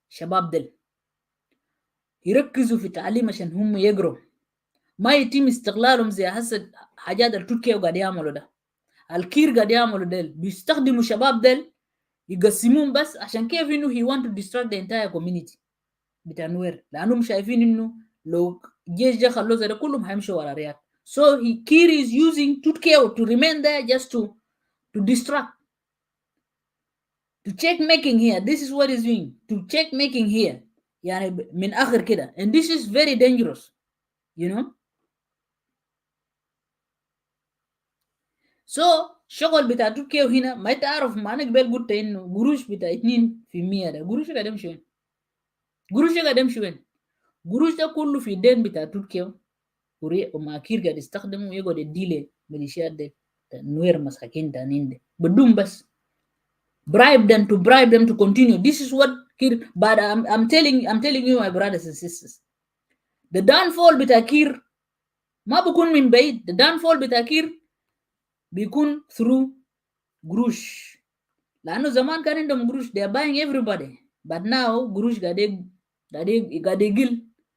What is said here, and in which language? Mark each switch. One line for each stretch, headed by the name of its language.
Arabic: شباب دل يركزوا في التعليم عشان هم يقروا، ما يتم استغلالهم زي هسه حاجات التركيا وقاعد يعملوا ده. الكير قاعد يعملوا ديل بيستخدموا شباب ديل يقسمون بس عشان كيف انه
English: he want to distract the entire community
Arabic: بتاع نوير، لانهم شايفين انه لو جيش جا خلوه زي ده كلهم هيمشوا ورا رياض.
English: So Kir is using Tut Kew to remain there just to distract, to check making here. This is what he's doing, to check making here.
Arabic: يعني من آخر كده.
English: And this is very dangerous, you know.
Arabic: So شغل بتاع تركيا هنا ما تعرف. ما انا قبل قلت انه قروش بتاع 2% ده قروش قاعد يمشي وين؟ قروش قاعد يمشي وين؟ قروش ده كله في الدين بتاع تركيا وما كير قاعد يستخدمه يقعد يديله ميليشيات دي نوير مساكين تانيين دي بدون بس
English: bribe them to continue. This is what Kir. But I'm telling you my brothers and sisters, the downfall
Arabic: بتاع كير ما بيكون من بعيد.
English: The downfall
Arabic: بتاع كير بيكون
English: through
Arabic: قروش، لأنه زمان كان عندهم قروش.
English: they are buying everybody, but now
Arabic: قروش قاعد يقل.